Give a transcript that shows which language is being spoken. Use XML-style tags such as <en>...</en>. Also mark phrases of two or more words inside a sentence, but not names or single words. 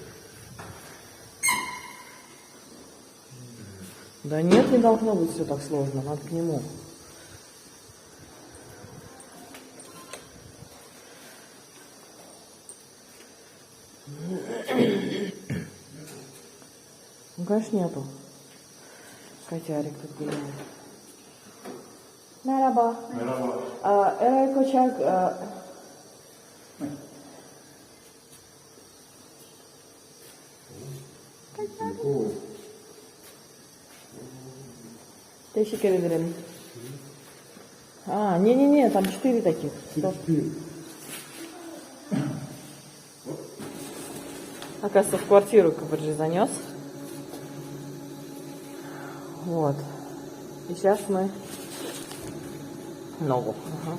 <ru>Да нет, не должно быть все так сложно. Надо к нему. Ну, конечно, нету. Котярик тут гуляет.</ru> <tr>Merhaba. Merhaba. Eray Koçak. Teşekkür ederim.</tr> <ru>Не-не-не, там 4 таких. Оказывается, в квартиру КПЖ занес. Вот. И сейчас мы... Ногу. Ага.</ru>